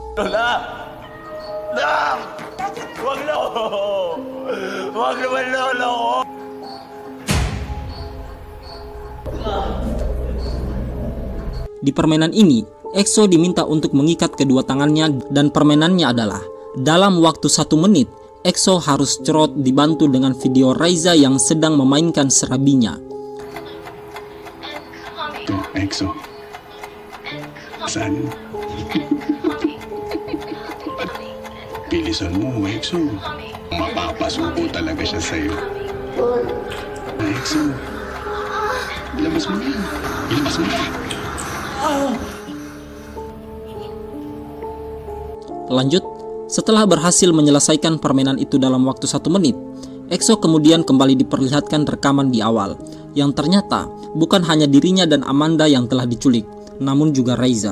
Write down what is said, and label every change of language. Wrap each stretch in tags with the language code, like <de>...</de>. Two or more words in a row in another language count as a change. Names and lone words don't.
<id>Di permainan ini, EXO diminta untuk mengikat kedua tangannya dan permainannya adalah dalam waktu 1 menit, EXO harus cerot dibantu dengan video Raiza yang sedang memainkan serabinya.</id> <tl>Tuh, EXO. Saan? Bilisan mo, EXO. Mapapasuko talaga siya sa'yo. EXO. Ilabas mo na. Ilabas mo na.</tl> <id>Lanjut, setelah berhasil menyelesaikan permainan itu dalam waktu 1 menit, EXO kemudian kembali diperlihatkan rekaman di awal, yang ternyata bukan hanya dirinya dan Amanda yang telah diculik, namun juga Raiza.</id>